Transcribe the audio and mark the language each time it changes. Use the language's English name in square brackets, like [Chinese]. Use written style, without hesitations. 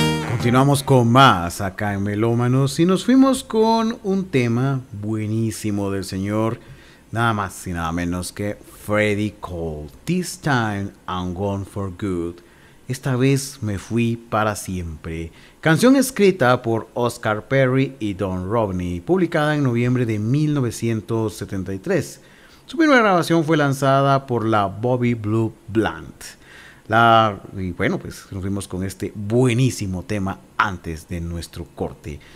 [Spanish] Continuamos con más acá en Melómanos y nos fuimos con un tema buenísimo del señor, nada más y nada menos que Freddie Cole. [English] This time I'm gone for good. [Spanish] Esta vez me fui para siempre. Canción escrita por Oscar Perry y Don Robney, publicada en noviembre de 1973. Su primera grabación fue lanzada por la Bobby Blue Band. Y bueno, pues nos vimos con este buenísimo tema antes de nuestro corte.